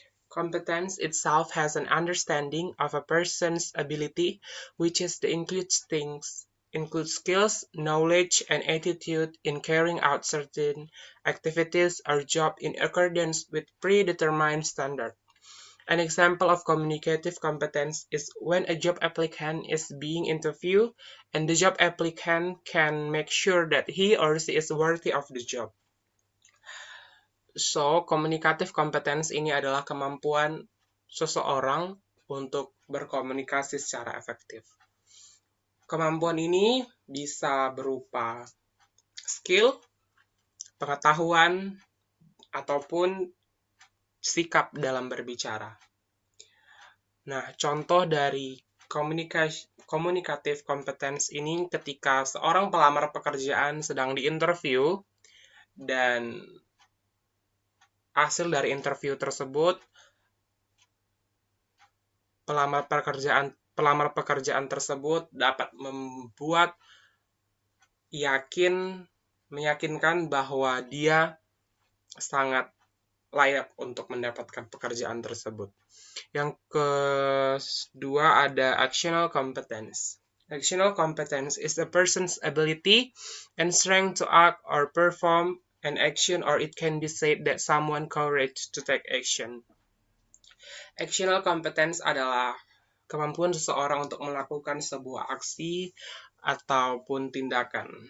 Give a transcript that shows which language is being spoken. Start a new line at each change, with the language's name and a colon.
English: Competence itself has an understanding of a person's ability, which is to include skills, knowledge, and attitude in carrying out certain activities or job in accordance with predetermined standards. An example of communicative competence is when a job applicant is being interviewed and the job applicant can make sure that he or she is worthy of the job.
Indonesian: So, communicative competence ini adalah kemampuan seseorang untuk berkomunikasi secara efektif. Kemampuan ini bisa berupa skill, pengetahuan, ataupun sikap dalam berbicara. Nah, contoh dari communicative competence ini ketika seorang pelamar pekerjaan sedang diinterview dan hasil dari interview tersebut pelamar pekerjaan tersebut dapat membuat meyakinkan bahwa dia sangat layak untuk mendapatkan pekerjaan tersebut. Yang kedua ada actional competence.
English: Actional competence is a person's ability and strength to act or perform an action, or it can be said that someone courage to take action.
Indonesian: Actional competence adalah kemampuan seseorang untuk melakukan sebuah aksi ataupun tindakan.